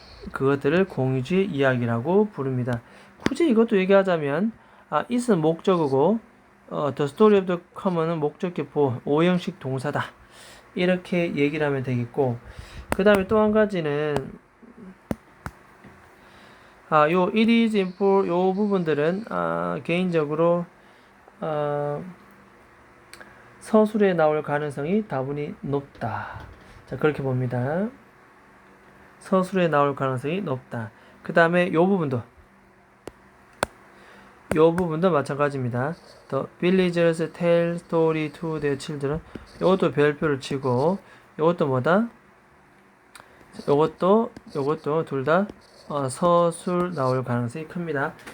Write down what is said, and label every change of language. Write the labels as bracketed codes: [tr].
[ko] 그것들을 공유주의 이야기라고 부릅니다. 굳이 이것도 얘기하자면 it은 목적어고 [en] the story of the common [ko] 은 목적격보 5형식 동사다 이렇게 얘기를 하면 되겠고, 그 다음에 또 한 가지는 요 [en] it is important [ko] 요 부분들은 개인적으로 서술에 나올 가능성이 다분히 높다. 자, 그렇게 봅니다. 서술에 나올 가능성이 높다. 그 다음에 요 부분도 마찬가지입니다. [en] The villagers tell story to their children. [ko] 요것도 별표를 치고, 요것도 뭐다? 요것도 둘 다 서술 나올 가능성이 큽니다.